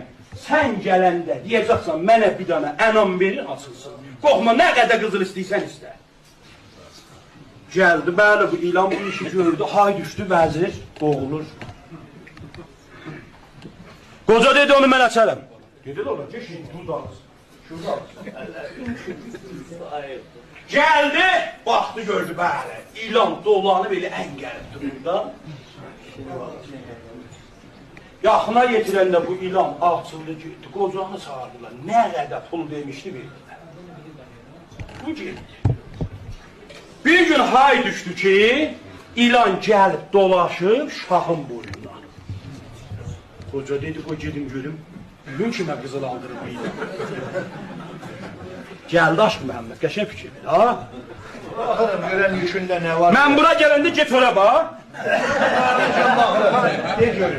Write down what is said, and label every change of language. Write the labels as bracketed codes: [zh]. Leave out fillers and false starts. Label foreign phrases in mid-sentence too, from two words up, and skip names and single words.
[az] Sən gələndə deyəcəksən mənə bir dana ənam verin açılsın. Qorxma nə qədər qızıl istəyirsən istə. Gəldi bəli bu ilan bu işi gördü. Hay düşdü vəzir boğulur. Qoca dedi onu mən açarım. [tr] Dedi də olacaq şimdi buradasın. Geldi, baktı gördü böyle. İlan dolanı böyle engelip dururdu. [az] Yaxına yetirəndə bu ilan açıldı getdi. Qocanı çağırdılar. [tr] Ne kadar pul demişti verdiler. [az] Bu getdi. [tr] Bir gün hay düştü ki, ilan gelip dolaşıp şahın boynuna. [az] Qoca dedi, qoy gedim görüm. Bugün kimə qızıl aldırıb bu ilan? Gəldi Aşıq Məhəmməd, qəşəng fikirdir, ha? Baxırım, görən yükündə nə var? Mən bura gələndə get ora bax. [tr] Ne görür?